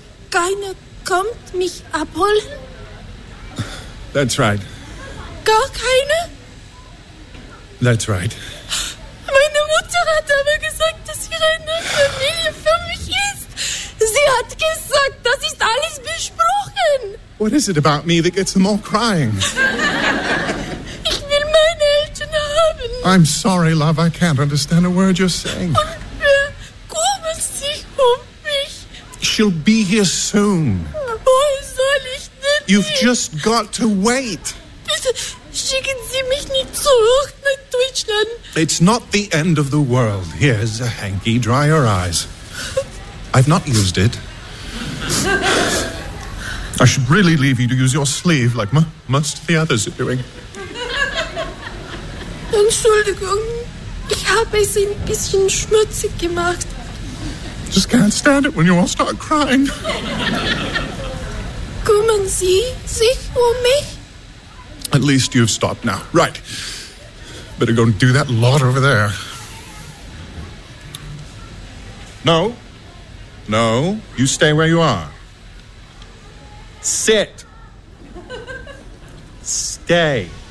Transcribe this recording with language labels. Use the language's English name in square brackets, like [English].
[German] Keiner kommt mich abholen? [English] That's right. [German] Gar keine? [English] That's right. [German] Meine Mutter hat aber gesagt, dass hier eine Familie für mich ist. Sie hat gesagt, das ist alles besprochen. [English] What is it about me that gets them all crying? [German] Ich will meine Eltern haben. [English] I'm sorry, love, I can't understand a word you're saying. [German] Und wer kümmert sich um mich? [English] She'll be here soon. [German] Wo soll ich denn? [English] You've just got to wait. [German] Bitte schicken Sie mich nicht zurück. [English] It's not the end of the world. Here's a hanky. Dry your eyes. I've not used it. I should really leave you to use your sleeve like most of the others are doing. [German] Entschuldigung. Ich habe es ein bisschen schmutzig gemacht. [English] Just can't stand it when you all start crying. [German] Kümmern Sie sich um mich? [English] At least you've stopped now. Right. Better go and do that lot over there. No. No. You stay where you are. Sit. Stay.